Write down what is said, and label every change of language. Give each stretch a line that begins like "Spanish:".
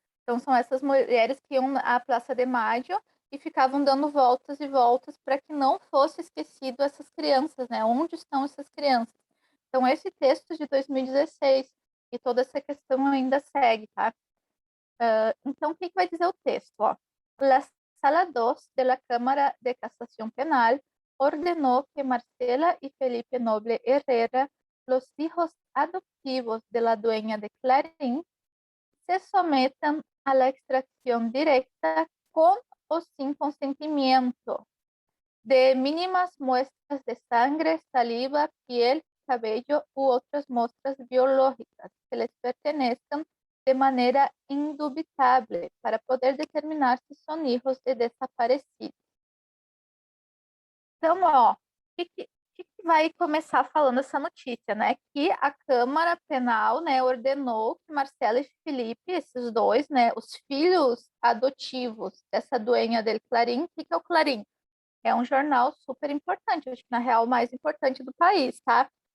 Portuguese: Então, são essas mulheres que iam à Praça de Maio e ficavam dando voltas e voltas para que não fosse esquecido essas crianças, né? Onde estão essas crianças? Então, esse texto de 2016 e toda essa questão ainda segue, tá? Então, o que vai dizer o texto? Ó?
Spanish: La Sala 2 de la Cámara de Casación Penal ordenó que Marcela y Felipe Noble Herrera, los hijos adoptivos de la dueña de Clarín, se sometan a la extracción directa con o sin consentimiento de mínimas muestras de sangre, saliva, piel, cabello u otras muestras biológicas que les pertenezcan de manera indubitable para poder determinar si son hijos de desaparecidos.
Portuguese: Então, ó, o que vai começar falando essa notícia, né? Que a Câmara Penal, né, ordenou que Marcela e Felipe, esses dois, né, os filhos adotivos dessa
Spanish: duenha del Clarim,
Portuguese: o que é o Clarim? É um jornal super importante, acho que na real o mais importante do país, tá?